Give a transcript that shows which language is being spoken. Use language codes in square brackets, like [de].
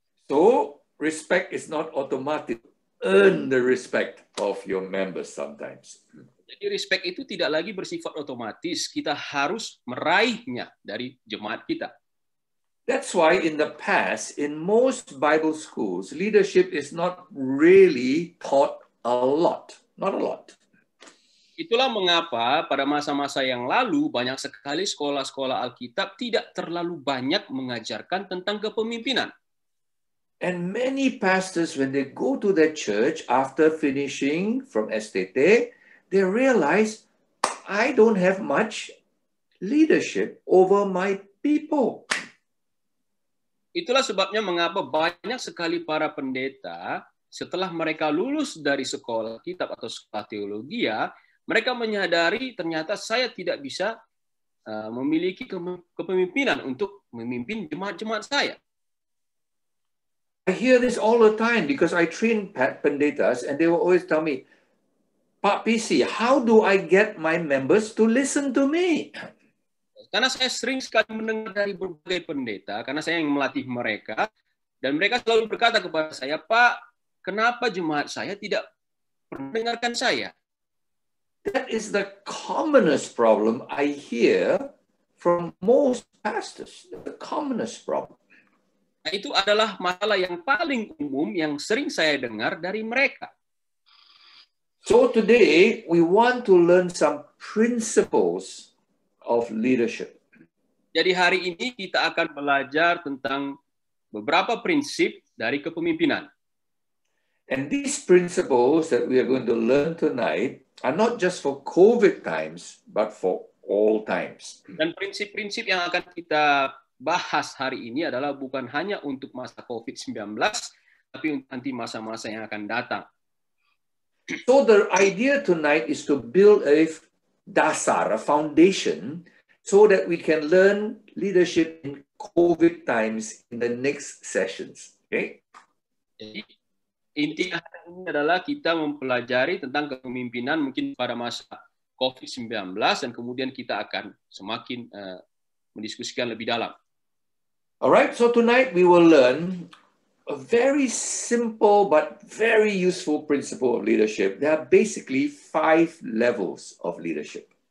[en] So, respect is not automatic. Earn the respect of your members sometimes. [id] Jadi respect itu tidak lagi bersifat otomatis, kita harus meraihnya dari jemaat kita. [en] That's why in the past, in most Bible schools, leadership is not really taught a lot. Not a lot. [id] Itulah mengapa pada masa-masa yang lalu banyak sekali sekolah-sekolah Alkitab tidak terlalu banyak mengajarkan tentang kepemimpinan. [en] And many pastors, when they go to their church after finishing from STT, they realize, I don't have much leadership over my people. [id] Itulah sebabnya mengapa banyak sekali para pendeta setelah mereka lulus dari sekolah kitab atau sekolah teologi, mereka menyadari ternyata saya tidak bisa memiliki kepemimpinan untuk memimpin jemaat-jemaat saya. [en] I hear this all the time because I train pendetas and they will always tell me, Pak PC, how do I get my members to listen to me? [id] Karena saya sering sekali mendengar dari berbagai pendeta, karena saya yang melatih mereka, dan mereka selalu berkata kepada saya, Pak, kenapa jemaat saya tidak mendengarkan saya? [en] That is the commonest problem I hear from most pastors, the commonest problem. [id] Nah, itu adalah masalah yang paling umum yang sering saya dengar dari mereka. [en] So today we want to learn some principles of leadership. [id] Jadi hari ini kita akan belajar tentang beberapa prinsip dari kepemimpinan. [en] And these principles that we are going to learn tonight are not just for COVID times, but for all times. [id] Dan prinsip-prinsip yang akan kita bahas hari ini adalah bukan hanya untuk masa COVID-19, tapi untuk nanti masa-masa yang akan datang. [en] So the idea tonight is to build a dasar, a foundation, so that we can learn leadership in COVID times in the next sessions. Okay? [id] Jadi, intinya hari ini adalah kita mempelajari tentang kepemimpinan mungkin pada masa COVID-19 dan kemudian kita akan semakin mendiskusikan lebih dalam. [en] All right, so tonight we will learn a very simple but very useful principle of leadership. There are basically 5 levels of leadership.